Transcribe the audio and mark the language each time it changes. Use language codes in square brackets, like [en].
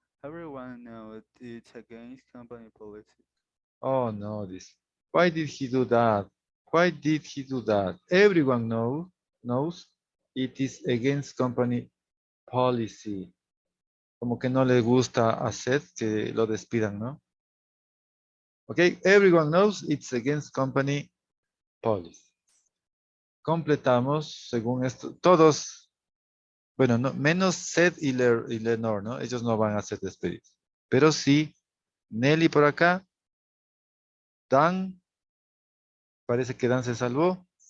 [en] Everyone knows it's against company policy. Oh no, this. Why did he do that? Why did he do that? Everyone knows it is against company policy. [es] Como que no le gusta a Seth que lo despidan, ¿no? [en] Okay, everyone knows it's against company policy. [es] Completamos según esto. Todos, bueno, no, menos Seth y Lenore, ¿no? Ellos no van a ser despedidos. Pero sí, Nelly por acá, Dan, parece que Dan se salvó.